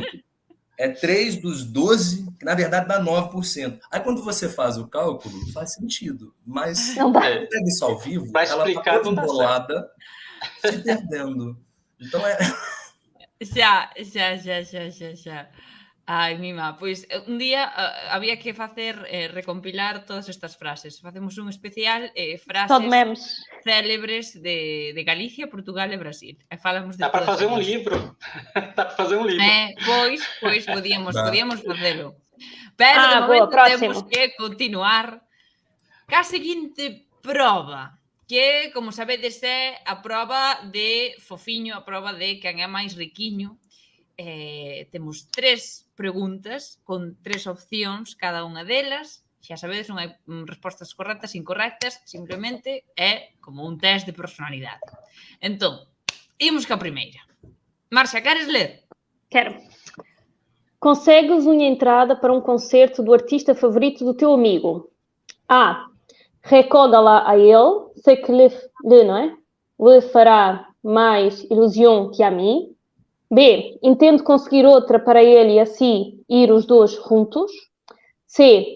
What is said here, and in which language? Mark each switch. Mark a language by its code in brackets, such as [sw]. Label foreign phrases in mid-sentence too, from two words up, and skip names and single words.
[pt] É 3 dos 12, que na verdade dá 9%. Aí quando você faz o cálculo, faz sentido. Mas quando pega isso ao vivo, ela está toda embolada, se perdendo. Então Já. Ai, [gl] mima, pois un día había que facer recompilar todas estas frases. Facemos un especial frases célebres de Galicia, Portugal e Brasil. E falamos de [pt] Dá para fazer um livro. Dá para fazer um livro. [gl] Pois podíamos facelo. Pero de momento temos que continuar ca seguinte proba, que, como sabedes, é a proba de fofiño, a proba de quen é máis riquiño. Temos 3 preguntas con 3 opcións cada unha delas. Xa sabedes, non hai respostas correctas, incorrectas, simplemente é como un test de personalidade. Entón, imos ca primeira. Marcia, queres ler? Quero. Consegues unha entrada para um concerto do artista favorito do teu amigo? A. [pt] Recorda-la a ele, sei que lhe fará mais ilusão que a mim. B. Entendo conseguir outra para ele e assim ir os dois juntos. C.